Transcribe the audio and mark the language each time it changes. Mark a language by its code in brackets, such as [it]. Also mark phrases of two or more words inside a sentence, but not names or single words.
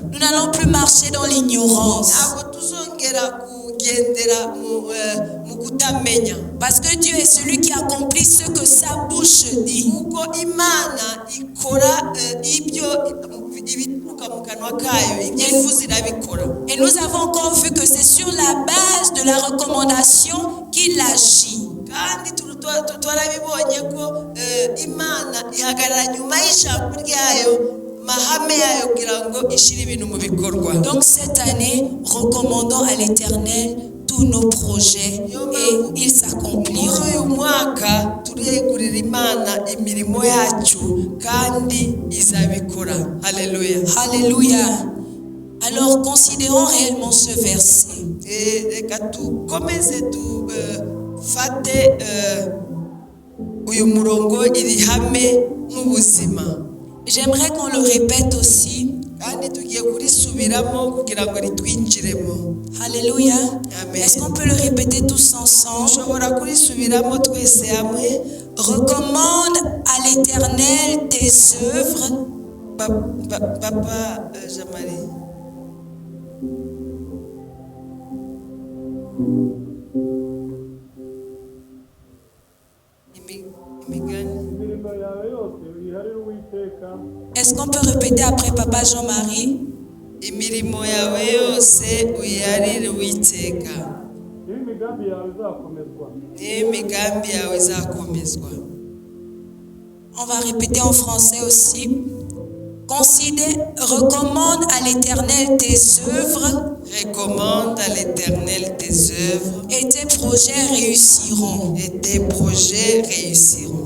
[fr] Nous n'allons plus marcher dans l'ignorance. [rw] ntabwo tuzongera kugendera mu kutamenya. [fr] Parce que Dieu est celui qui accomplit ce que sa bouche dit. [rw] Kuko Imana ikora ibyo ibituruka mu kanwa kayo, ibyo ivuze irabikora. [fr] Et nous avons encore vu que c'est sur la base de la recommandation qu'il agit. [rw] Kandi twarabibonye ko Imana ihagarara nyuma y'ijambo ryayo, mahame yayo kugira ngo ishire ibintu mu bikorwa. [fr] Donc cette année, recommandons à l'Éternel tous nos projets et ils s'accompliront. [rw] Uyu mwaka turiyegurira Imana imirimo yacu kandi izabikora. Haleluya. [fr] Alléluia. Alors considérons réellement ce verset. [rw] Reka tukomeze tufate uyu murongo iri hame nk'ubuzima. [fr] J'aimerais qu'on le répète aussi. [rw] Kandi tugiye kurisubiramo kugira ngo ritwinjiremo. [fr] Alléluia. Amen. Est-ce qu'on peut le répéter tous ensemble? [rw] Ushobora kurisubiramo twese hamwe. [fr] Recommande à l'Éternel tes œuvres. Papa Jean-Marie. [rw] imirimo yawe yose uyiharire Uwiteka. [fr] Est-ce qu'on peut répéter après Papa Jean-Marie? [rw] Imirimo yawe yose uyiharire Uwiteka. N'imigambi yawe izakomezwa. N'imigambi yawe izakomezwa. [fr] On va répéter en français aussi. Recommande à l'Éternel tes œuvres. Recommande à l'Éternel tes œuvres. Et tes projets réussiront. Et tes projets réussiront.